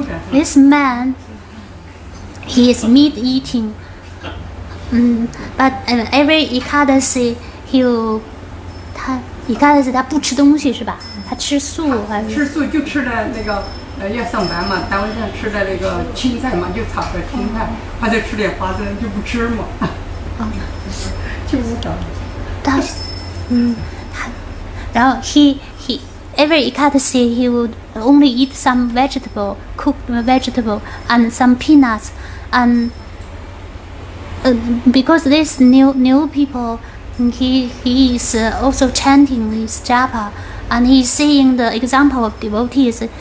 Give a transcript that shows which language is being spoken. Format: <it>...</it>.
<en>This man, he is meat eating. But every Ekadasi Ekadasi</en> <zh>他不吃东西是吧？他吃素还是？吃素就吃的那个要上班嘛，单位上吃的那个青菜嘛，就炒的青菜，或者吃点花生就不吃嘛。就不搞。然后</zh> <en>he every Ekadasi he would only eat some vegetable, cooked vegetable and some peanuts and because this new people, he is also chanting his japa, and he's seeing the example of devotees.</en>